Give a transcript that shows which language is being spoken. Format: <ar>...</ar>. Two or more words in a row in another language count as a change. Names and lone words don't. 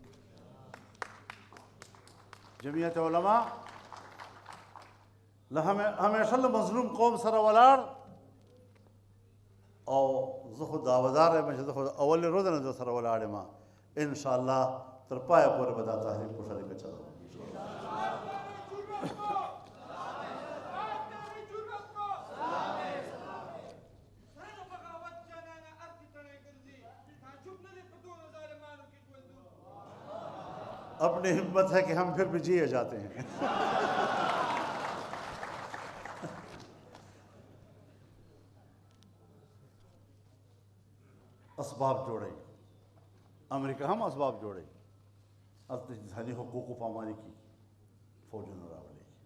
<ps>جمعیت علما همیشه له مظلوم قوم سره ولاړ، او زه خو دعوادار یم چې زه خو اولې ورځې نه در سره ولاړ یم. انشاءالله تر پایه پورې به دا تحریک په شریکه چلوم.</ps> <ur>اپنی ہمت ہے کہ ہم پھر بھی جیے جاتے ہیں.</ur> <ps>اسباب جوړي، امریکا هم اسباب جوړي، هلته انساني حقوقو پاماني کوي، فوجونه راولي.</ps>